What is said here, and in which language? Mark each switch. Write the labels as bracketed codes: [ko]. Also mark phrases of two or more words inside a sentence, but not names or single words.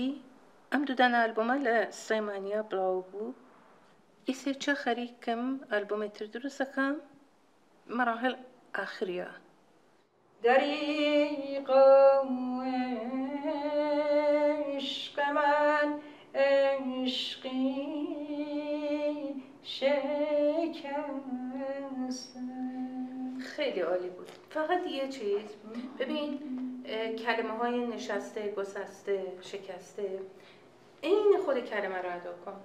[ckb] ئەم دوو دانە ئەلبومە لە سلێمانیا بڵاو بوو. ئیسێ چە خەریکم ئەلبومێتر دروست دەکەم، مەراحل ئاخریە. [fa] دریغ عشق من عشقی شکست. خیلی عالی بود. فقط یه چیز، ببین کلمه های نشسته، گسسته، شکسته، این خود کلمه رو ادا کن.